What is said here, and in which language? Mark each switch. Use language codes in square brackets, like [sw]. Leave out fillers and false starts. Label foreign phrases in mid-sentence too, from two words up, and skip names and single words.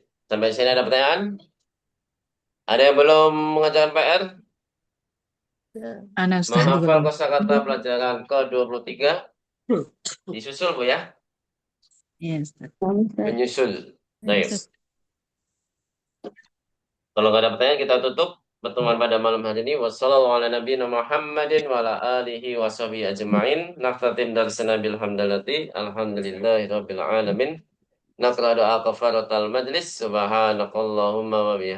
[id] Sampai sini ada pertanyaan? Ada yang belum mengerjakan PR? Ana Ustaz juga Menghafal belum. kosakata pelajaran ke-23. Disusul, Bu ya. Iya, Ustaz. Menyusul. Iya, Baik. Ustaz. Kalau nggak ada pertanyaan kita tutup pertemuan pada malam hari ini. [ar] والسلام عليكم ورحمة الله وبركاته. نختتم درسنا بالحمدلة. الحمد لله رب العالمين. نقرأ دعاء كفارة المجلس. سبحانك اللهم وبحمدك.